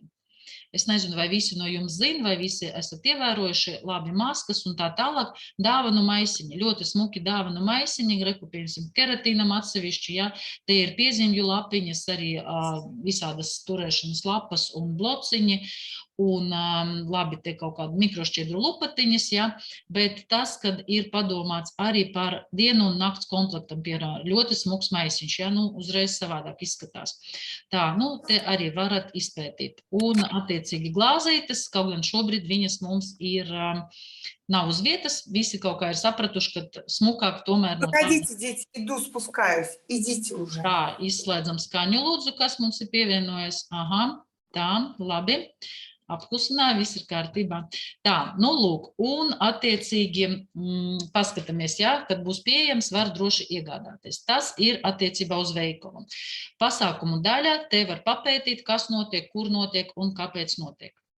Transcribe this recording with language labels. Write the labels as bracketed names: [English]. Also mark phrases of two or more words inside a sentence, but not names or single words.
[Latvian] Es nezinu, vai visi no jums zina, vai visi esat ievērojuši, labi, maskas un tā tālāk, dāvanu maisiņi, ļoti smuki dāvanu maisiņi, reku, piemēram, keratīnam atsevišķi, ja, te ir piezīmju lapiņas, arī visādas turēšanas lapas un blociņi, un labi, te kaut kādu mikrošķiedru lupatiņas, ja, bet tas, kad ir padomāts arī par dienu un nakts komplektam, piemēram, ļoti smuks maisiņš, ja, uzreiz savādāk izskatās. Tā, te arī varat izpētīt. Un attiecīgi glāzītes, kaut gan šobrīd viņas mums ir nav uz vietas, visi kaut kā ir sapratuši, ka smukāk tomēr no tā. [Russian] Pagaidите, дети, иду, спускаюсь, идите уже. [Latvian] Tā, izslēdzam skaņu lūdzu, kas mums ir pievienojies. Aha, tā, labi. Apklusināja, viss ir kārtībā. Tā, lūk, un attiecīgi paskatāmies, jā, kad būs pieejams, var droši iegādāties. Tas ir attiecībā uz veikalu. Pasākumu daļā te var papētīt, kas notiek, kur notiek un kāpēc notiek.